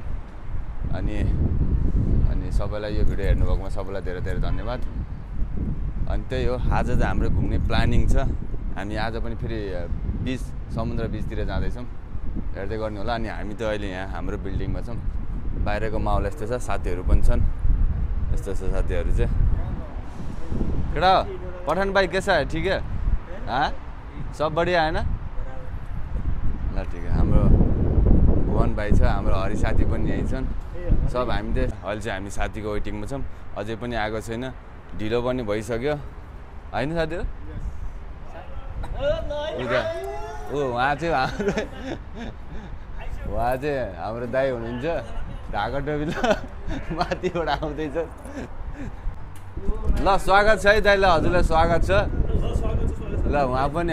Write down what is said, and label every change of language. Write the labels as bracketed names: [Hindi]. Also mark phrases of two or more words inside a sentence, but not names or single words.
[Nepali] अनि सबैलाई यो भिडियो हेर्नुभएकोमा सबैलाई धेरै धेरै धन्यवाद अनि त्यही हो आज चाहिँ हाम्रो घुम्ने प्लानिङ छ हामी आज पनि फेरि समुद्र बिचतिर जाँदैछौँ हेर्दै गर्नु होला अनि हामी त अहिले यहाँ हाम्रो बिल्डिङमा छौँ बाहिरको माहौल यस्तो छ साथीहरू पनि छन् यस्तो छ साथीहरू चाहिँ केटा पठान भाइ [Hindi] कैसा है ठीक है हाँ सब बढ़िया है ना [Nepali] ल ठिक है हाम्रो भुवन भाइ छ हाम्रो हरि साथी पनि यहीँ छन् सब हामी चाहिँ अहिले चाहिँ हामी साथीको वेटिङमा छौँ अझै पनि आएको छैन ढिलो पनि भइसक्यो होइन साथीहरू उहाँ चाहिँ हाम्रो दाइ हुनुहुन्छ ढाका टोपी ल माथिबाट आउँदैछ ल स्वागत छ है दाइ ल हजुरलाई स्वागत छ ल उहाँ पनि